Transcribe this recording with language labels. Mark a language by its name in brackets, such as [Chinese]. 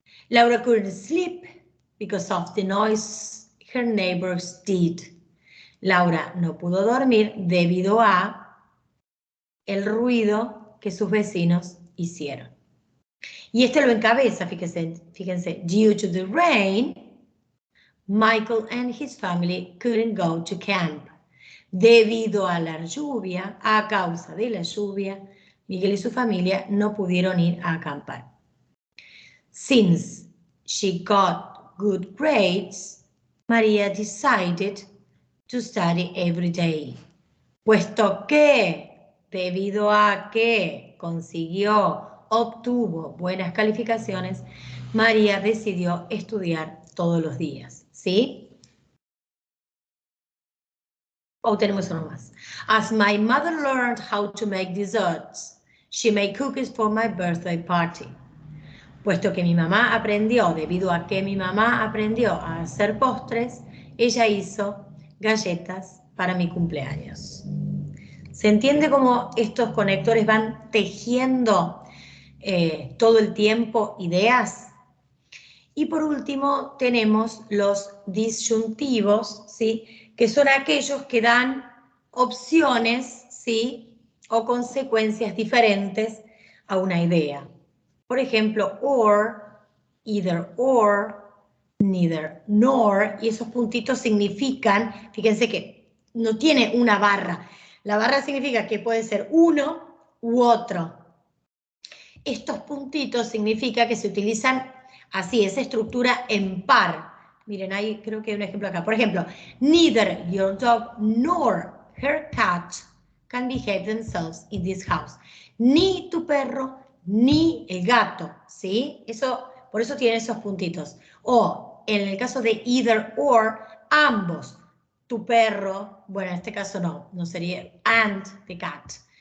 [English] Laura couldn't sleep because of the noise her neighbors did. [Spanish] Laura no pudo dormir debido a el ruido que sus vecinos hicieron. [English] Y este lo encabeza, fíjense, due to the rain, Michael and his family couldn't go to camp. [Spanish] Debido a la lluvia, a causa de la lluvia, Miguel y su familia no pudieron ir a acampar. [English] Since she got good grades, Maria decided to study every day. [Spanish] Puesto que, debido a que obtuvo buenas calificaciones, María decidió estudiar todos los días, ¿sí? O tenemos uno más. [English] As my mother learned how to make desserts, she made cookies for my birthday party. [Spanish] Puesto que mi mamá aprendió, debido a que mi mamá aprendió a hacer postres, ella hizo galletas para mi cumpleaños. ¿Se entiende cómo estos conectores van tejiendo todo el tiempo ideas? Y por último tenemos los disyuntivos, ¿sí? Que son aquellos que dan opciones, ¿sí? O consecuencias diferentes a una idea. Por ejemplo, or, either or, neither nor, y esos puntitos significan, fíjense que no tiene una barra. La barra significa que puede ser uno u otro. Estos puntitos significa que se utilizan así, esa estructura en par. Miren, ahí creo que hay un ejemplo acá. [English] Por ejemplo, neither your dog nor her cat can behave themselves in this house. [Spanish] Ni tu perro ni el gato, ¿sí? Por eso tienen esos puntitos. O en el caso de either or, ambos. Tu perro, bueno, en este caso no sería and the cat.